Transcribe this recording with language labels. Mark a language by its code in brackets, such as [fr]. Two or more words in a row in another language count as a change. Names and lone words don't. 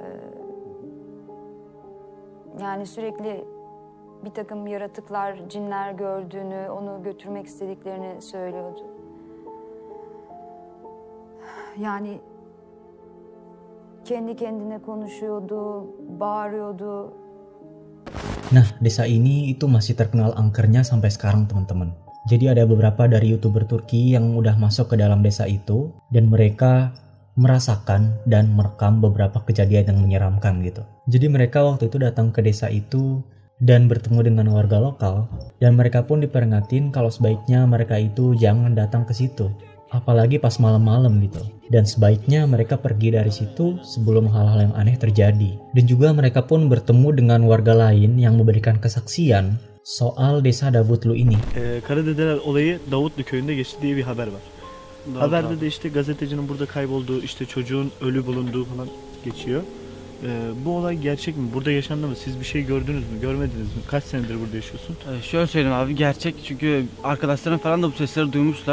[tr] Yani sürekli bir takım yaratıklar, cinler gördüğünü, onu götürmek istediklerini söylüyordu. Yani kendi kendine konuşuyordu, bağırıyordu. [id] Nah, desa ini itu masih terkenal angkernya sampai sekarang teman-teman. Jadi ada beberapa dari YouTuber Turki yang udah masuk ke dalam desa itu dan mereka merasakan dan merekam beberapa kejadian yang menyeramkan gitu. Jadi mereka waktu itu datang ke desa itu dan bertemu dengan warga lokal dan mereka pun diperingatin kalau sebaiknya mereka itu jangan datang ke situ, apalagi pas malam-malam gitu. Dan sebaiknya mereka pergi dari situ sebelum hal-hal yang aneh terjadi. Dan juga mereka pun bertemu dengan warga lain yang memberikan kesaksian soal desa Davutlu ini. [tr] Karadedeler olayı Davutlu köyünde geçti diye bir haber var. Haberde de işte gazetecinin burada kaybolduğu, işte çocuğun ölü bulunduğu falan geçiyor. Bu olay gerçek mi? Burada yaşandı mı? Siz bir şey gördünüz mü? Görmediniz mi? Kaç senedir burada yaşıyorsun? Şöyle söyleyeyim abi, gerçek, çünkü arkadaşlarım falan da bu sesleri duymuşlar.